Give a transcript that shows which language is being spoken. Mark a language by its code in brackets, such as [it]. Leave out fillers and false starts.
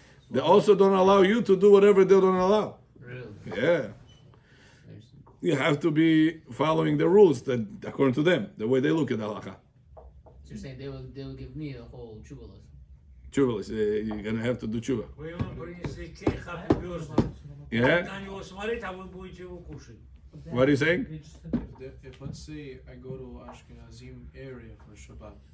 [en] They also don't allow you to do whatever they don't allow. Really? Yeah. There's- You have to be following the rules that according to them, the way they look at halakha. So you're saying they will give me a whole tshuva list. Tshuva. You're gonna have to do tshuva. [ru] Вы ему принесли кейк [en] Happy Birthday. Yeah? [ru] На него смотреть, а вы будете его кушать. [en] What are you saying? If let's say I go to Ashkenazim area for Shabbat,